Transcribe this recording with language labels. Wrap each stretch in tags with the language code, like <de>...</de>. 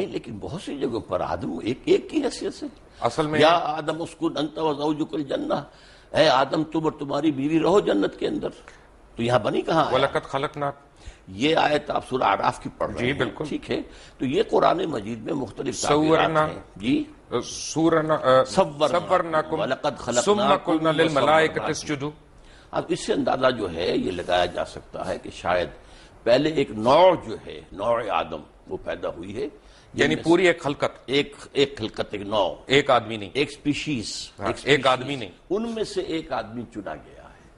<ur>نہیں، لیکن بہت سی جگہوں پر آدم ایک کی حیثیت سے. اصل میں</ur> <ar>یا آدم اسکن انت وزوجک الجنہ،</ar> <ur>اے آدم تم اور تمہاری بیوی رہو جنت کے اندر. تو یہاں بنی کہاں آیا؟</ur> <ar>وَلَقَدْ خَلَقْنَا،</ar> <ur>یہ آیت آپ سورہ اعراف کی پڑھ رہے ہیں. جی بالکل، ٹھیک ہے. تو یہ قرآن مجید میں مختلف تعبیرات ہیں. جی،</ur> <ar>صورناکم ثم قلنا للملائکۃ اسجدوا.</ar> <ur>اب اس سے اندازہ جو ہے یہ لگایا جا سکتا ہے کہ شاید پہلے ایک نوع جو ہے، نوع آدم، وہ پیدا ہوئی ہے. یعنی پوری ایک خلقت، ایک خلقت، ایک نوع، ایک آدمی نہیں، ایک سپیشیز، ایک آدمی نہیں، ان میں سے ایک آدمی چنا گیا ہے.</ur>